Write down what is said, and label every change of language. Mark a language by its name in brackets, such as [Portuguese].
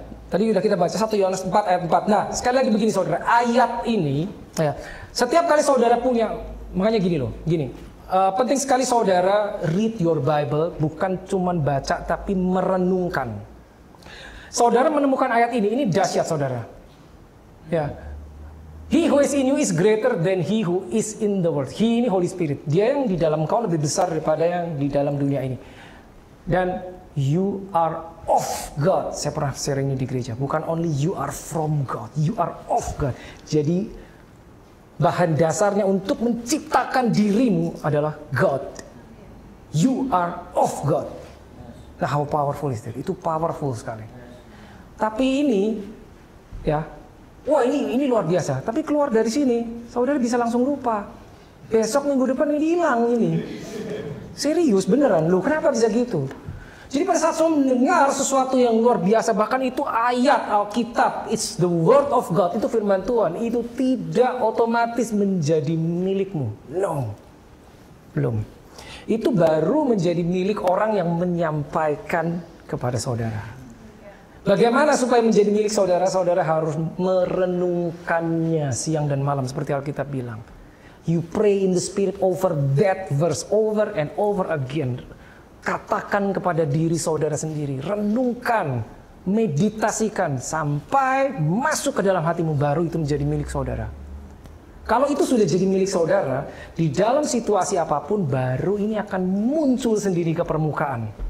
[Indonesian] Tadi udah kita baca 1 Yohanes 4 ayat 4. Nah, sekali lagi begini saudara, ayat ini ya, setiap kali saudara punya, makanya gini. penting sekali saudara [English] read your Bible, [Indonesian] bukan cuma baca tapi merenungkan. Saudara menemukan ayat ini dahsyat saudara. Ya. [English] He who is in you is greater than he who is in the world. [Indonesian] He ini Holy Spirit. Dia yang di dalam kau lebih besar daripada yang di dalam dunia ini. Dan [English] you are of God. [Indonesian] Saya pernah sharing ini di gereja. Bukan [English] only you are from God, you are of God. [Indonesian] Jadi bahan dasarnya untuk menciptakan dirimu adalah God. [English] You are of God. Nah, how powerful is that? [Indonesian] Itu powerful sekali. Tapi ini, ya, wah ini luar biasa. Tapi keluar dari sini, saudara bisa langsung lupa. Besok minggu depan ini hilang ini. Serius beneran, lu kenapa bisa gitu? Jadi pada saat saudara mendengar sesuatu yang luar biasa, bahkan itu ayat Alkitab, [English] it's the word of God, [Indonesian] itu firman Tuhan, itu tidak otomatis menjadi milikmu. No, belum. Itu baru menjadi milik orang yang menyampaikan kepada saudara. Bagaimana supaya menjadi milik saudara? Saudara harus merenungkannya siang dan malam seperti Alkitab bilang. [English] You pray in the Spirit over that verse over and over again. [Indonesian] Katakan kepada diri saudara sendiri, renungkan, meditasikan sampai masuk ke dalam hatimu, baru itu menjadi milik saudara. Kalau itu sudah jadi milik saudara, di dalam situasi apapun baru ini akan muncul sendiri ke permukaan.